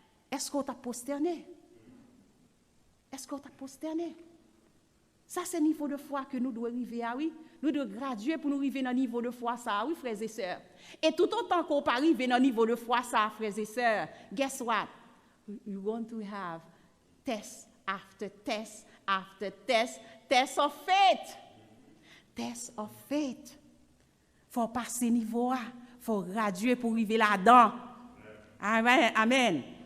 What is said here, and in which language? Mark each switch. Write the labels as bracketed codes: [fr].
[fr] Est-ce qu'on t'a prosterné? Est-ce qu'on t'a prosterné? Ça, c'est le niveau de foi que nous devons arriver à, oui. Nous devons graduer pour nous arriver dans le niveau de foi, ça, oui, frères et sœurs. Et tout autant qu'on peut arriver dans le niveau de foi, ça, frères et sœurs, [en] guess what? You're going to have test after test after test, test of faith. Test of faith. [fr] Il faut passer niveau A. Il faut graduer pour arriver là-dedans. Amen. Amen.